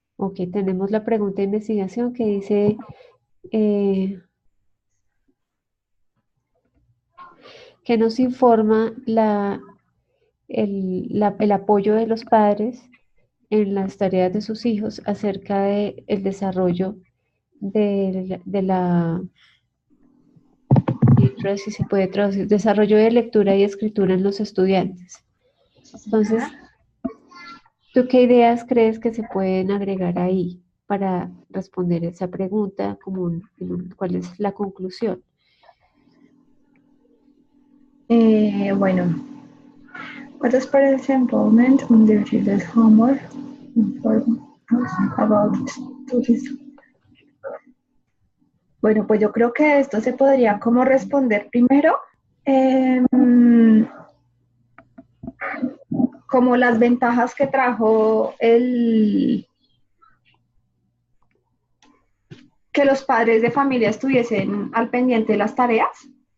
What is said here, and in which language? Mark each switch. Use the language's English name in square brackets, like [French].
[Spanish] Ok, tenemos la pregunta de investigación que dice, eh, que nos informa el apoyo de los padres en las tareas de sus hijos acerca del desarrollo de la literacy, si se puede traducir, desarrollo de lectura y escritura en los estudiantes. Sí, Entonces, señora. ¿tú qué ideas crees que se pueden agregar ahí para responder esa pregunta común? ¿Cuál es la conclusión? Bueno, [English] what is parents' involvement in their children's homework? Inform us about studies. [Spanish] Bueno, pues yo creo que esto se podría como responder primero, eh, como las ventajas que trajo que los padres de familia estuviesen al pendiente de las tareas.